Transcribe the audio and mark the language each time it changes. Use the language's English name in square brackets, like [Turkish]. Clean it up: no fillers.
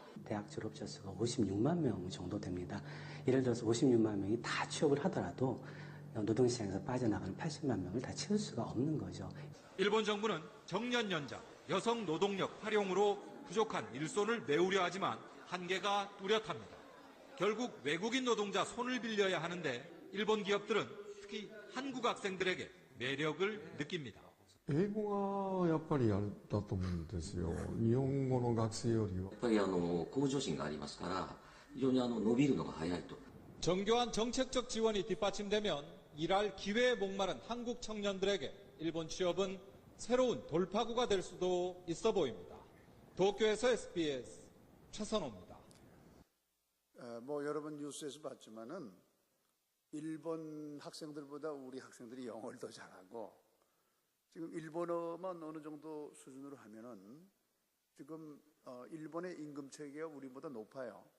[Korean] 대학 졸업자 수가 56만 명 정도 됩니다. 예를 들어서 56만 명이 다 취업을 하더라도 노동시장에서 빠져나가는 80만 명을 다 채울 수가 없는 거죠. 일본 정부는 정년 연장, 여성 노동력 활용으로 부족한 일손을 메우려 하지만 한계가 뚜렷합니다. 결국 외국인 노동자 손을 빌려야 하는데 일본 기업들은 특히 한국 학생들에게 매력을 느낍니다. [Japanese] 英語がやっぱりあれだと思うんですよ。日本語の学生よりは。やっぱり向上心がありますから、非常に伸びるのが早いと。 [Korean] 정교한 정책적 지원이 뒷받침되면 일할 기회에 목마른 한국 청년들에게 일본 취업은 새로운 돌파구가 될 수도 있어 보입니다. 도쿄에서 SBS 최선호입니다. 여러분 뉴스에서 봤지만은 일본 학생들보다 우리 학생들이 영어를 더 잘하고 지금 일본어만 어느 정도 수준으로 하면은 지금 일본의 임금 체계가 우리보다 높아요.